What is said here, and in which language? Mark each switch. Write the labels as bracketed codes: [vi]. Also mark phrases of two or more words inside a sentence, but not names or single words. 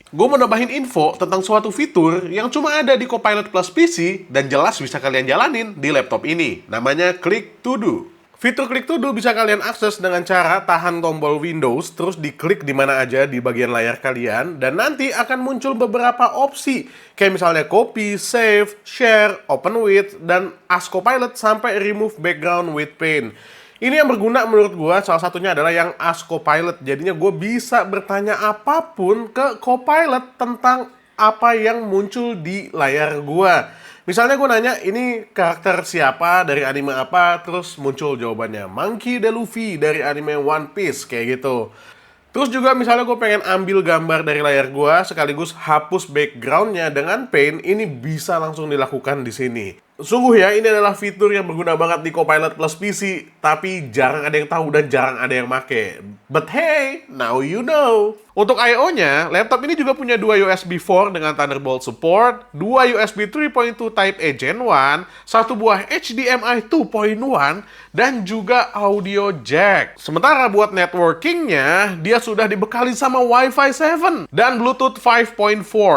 [id] Gue mau nambahin info tentang suatu fitur yang cuma ada di Copilot Plus PC, dan jelas bisa kalian jalanin di laptop ini. Namanya Click to Do. Fitur Click to Do bisa kalian akses dengan cara tahan tombol Windows, terus diklik di mana aja di bagian layar kalian, dan nanti akan muncul beberapa opsi, kayak misalnya [en] copy, save, share, open with, [id] dan [en] ask Copilot [id] sampai [en] remove background with paint. [id] Ini yang berguna menurut gue, salah satunya adalah yang [en] ask Copilot. [id] Jadinya gue bisa bertanya apapun ke Copilot tentang apa yang muncul di layar gue. Misalnya gue nanya, ini karakter siapa, dari anime apa, terus muncul jawabannya. Monkey D. Luffy dari anime One Piece, kayak gitu. Terus juga misalnya gue pengen ambil gambar dari layar gue, sekaligus hapus backgroundnya dengan paint, ini bisa langsung dilakukan di sini. Sungguh ya, ini adalah fitur yang berguna banget di Copilot Plus PC, tapi jarang ada yang tahu dan jarang ada yang make. [en] But hey, now you know. [id] Untuk I/O-nya, laptop ini juga punya 2 USB 4 dengan [en] Thunderbolt support, [id] 2 USB 3.2 Type-A Gen 1, 1 buah HDMI 2.1, dan juga [en] audio jack. [id] Sementara buat networking-nya, dia sudah dibekali sama Wi-Fi 7 dan Bluetooth 5.4.